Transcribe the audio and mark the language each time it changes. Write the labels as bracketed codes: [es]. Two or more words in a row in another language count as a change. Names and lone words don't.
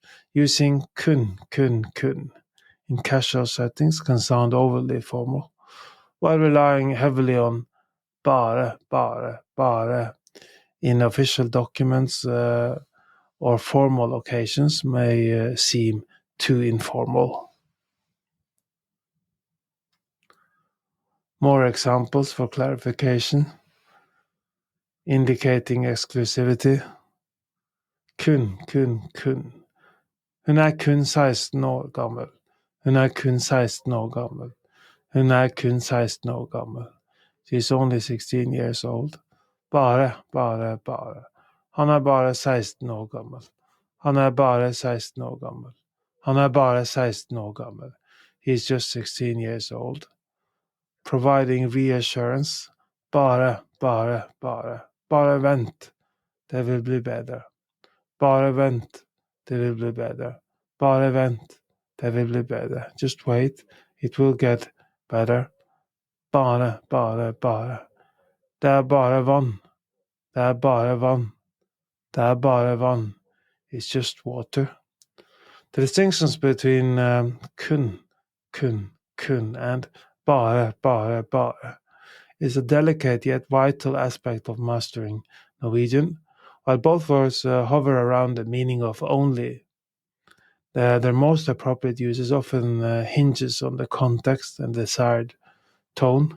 [en] Using kun in casual settings can sound overly formal, while relying heavily on bare in official documents or formal occasions may seem too informal. More examples for clarification. Indicating exclusivity. [no] Kun. Hun er kun 16 år gammel. Hun er kun 16 år gammel. Hun er kun 16 år gammel. [en] She's only 16 years old. [no] Bare. Han er bare 16 år gammel. Han er bare 16 år gammel. Han er bare 16 år gammel. [en] He's just 16 years old. Providing reassurance. [no] Bare. Bare vent. Det vil bli bedre. Bare vent. Det vil bli bedre. Bare vent. Det vil bli bedre. [en] Just wait. It will get better. [no] Bare. Det er bare vann. Det er bare vann. Det er bare vann. [en] It's just water. The distinctions between KUN and bare is a delicate yet vital aspect of mastering Norwegian. While both words hover around the meaning of only, their most appropriate use often hinges on the context and desired tone.